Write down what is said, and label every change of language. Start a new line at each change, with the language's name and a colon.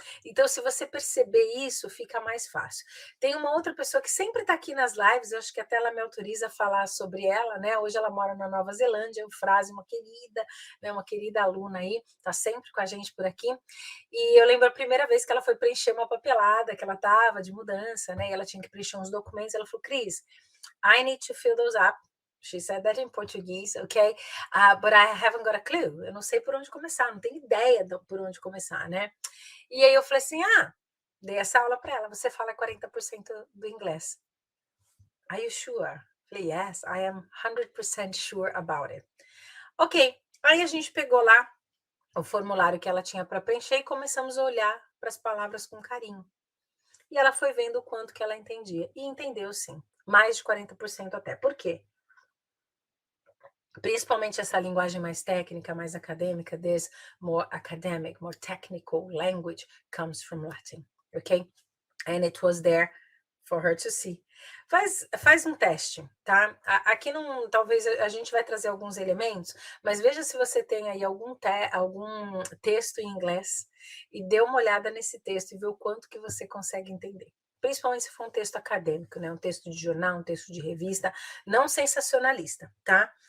Portuguese: Então, se você perceber isso, fica mais fácil. Tem uma outra pessoa que sempre está aqui nas lives, eu acho que até ela me autoriza a falar sobre ela, né, hoje ela mora na Nova Zelândia, Eufrásia, uma querida, né, uma querida aluna aí, está sempre com a gente por aqui. E eu lembro a primeira vez que ela foi preencher uma papelada, que ela estava de mudança, né, e ela tinha que preencher uns documentos, ela falou: "Cris,
English: I need to fill those up." She said that in Portuguese, okay? But I haven't got a clue.
Portuguese: Eu não sei por onde começar, não tenho ideia por onde começar, né? E aí eu falei assim: dei essa aula para ela. Você fala 40% do inglês.
English: Are you sure?
Portuguese: Falei:
English: Yes, I am 100% sure about it. Ok.
Portuguese: Aí a gente pegou lá o formulário que ela tinha para preencher e começamos a olhar para as palavras com carinho. E ela foi vendo o quanto que ela entendia. E entendeu sim. Mais de 40% até. Por quê? Principalmente essa linguagem mais técnica, mais acadêmica,
English: this more academic, more technical language comes from Latin, okay? And it was there for her to see.
Portuguese: Faz um teste, tá? Aqui não, talvez a gente vai trazer alguns elementos, mas veja se você tem aí algum texto em inglês e dê uma olhada nesse texto e vê o quanto que você consegue entender. Principalmente se for um texto acadêmico, né? Um texto de jornal, um texto de revista, não sensacionalista, tá?